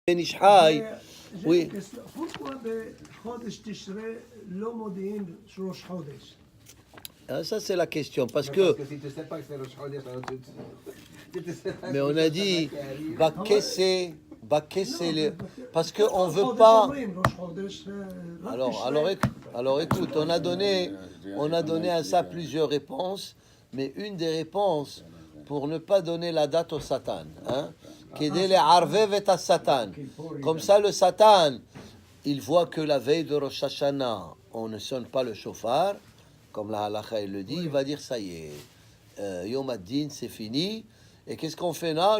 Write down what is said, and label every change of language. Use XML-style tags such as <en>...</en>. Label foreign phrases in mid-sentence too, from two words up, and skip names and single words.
<fr>Ben Ishai, oui.</fr> <he>Pourquoi בחודש תשרי לא מודיעים ראש חודש?</he> <fr>Ah, ça c'est la question parce que. Mais on a dit Bakese, parce que on veut pas. Alors écoute, on a donné à ça plusieurs réponses, mais une des réponses pour ne pas donner la date au Satan, hein, comme ça le Satan, il voit que la veille de Rosh Hashanah, on ne sonne pas le shofar, comme la halakha il le dit, il va dire ça y est,</fr> <he>יום הדין</he> <fr>c'est fini, et qu'est-ce qu'on fait là?</fr>